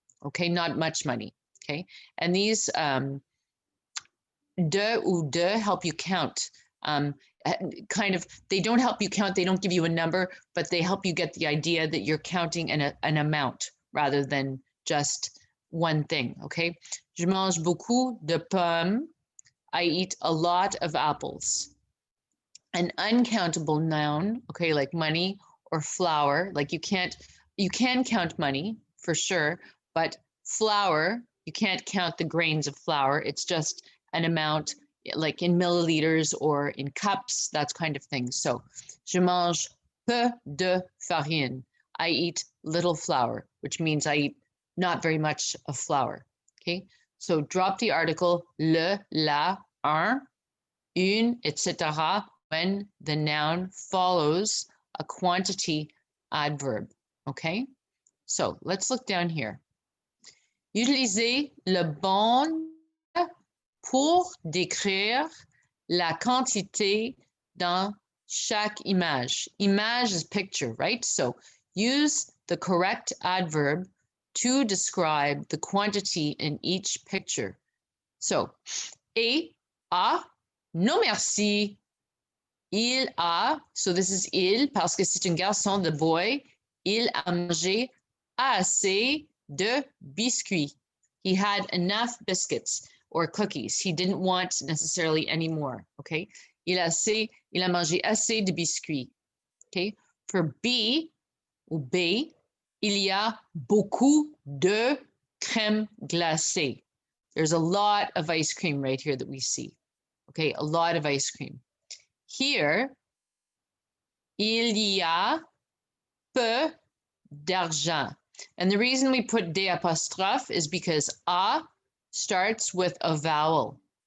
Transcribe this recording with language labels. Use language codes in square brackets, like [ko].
[en] Okay, not much money. Okay, and these de ou de help you count. Kind of, they don't help you count, they don't give you a number, but they help you get the idea that you're counting an amount rather than just one thing, okay? [fr] Je mange beaucoup de pommes. [en] I eat a lot of apples. An uncountable noun, okay, like money or flour, like you can count money for sure, but flour, you can't count the grains of flour. It's just an amount. like in milliliters or in cups, that kind of thing. [fr] So, je mange peu de farine. [en] I eat little flour, which means I eat not very much of flour. Okay, so drop the article le, la, un, une, etc. when the noun follows a quantity adverb. Okay, so let's look down here. [fr] Utilisez le bon pour décrire la quantité dans chaque image. [en] Image is picture, right? So use the correct adverb to describe the quantity in each picture. [fr] So, et, a, non merci, il a, [en] so this is [fr] il parce que c'est un garçon, [en] the boy, [fr] il a mangé assez de biscuits. [en] He had enough biscuits or cookies. He didn't want necessarily any more, okay? [fr] Il a mangé assez de biscuits, okay? For B, ou B, il y a beaucoup de crème glacée. [en] There's a lot of ice cream right here that we see, okay? A lot of ice cream. Here, [fr] il y a peu d'argent. [en] And the reason we put des apostrophe is because a starts with a vowel.